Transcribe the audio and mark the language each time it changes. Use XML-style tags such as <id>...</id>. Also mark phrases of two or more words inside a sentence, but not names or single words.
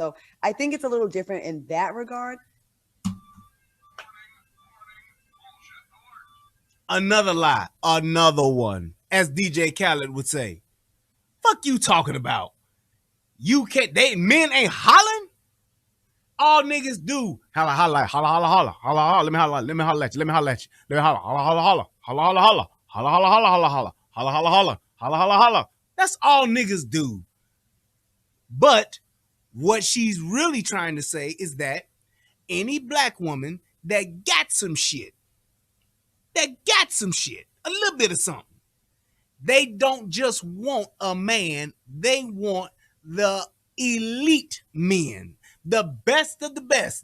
<en>So I think it's a little different in that regard. Another lie. Another one. As DJ Khaled would say. Fuck you talking about? You can't, men ain't hollering? All niggas do. Holla, holla, holla, holla, holla, holla, holla. Let me holla at you. Let me holla at you. Let me holla, holla, holla, holla, holla, holla, holla, holla, holla, holla, holla, holla, holla, holla, holla, holla, holla, holla. That's all niggas do. But what she's really trying to say is that any black woman that got some shit, a little bit of something, they don't just want a man, they want the elite men, the best of the best.</en>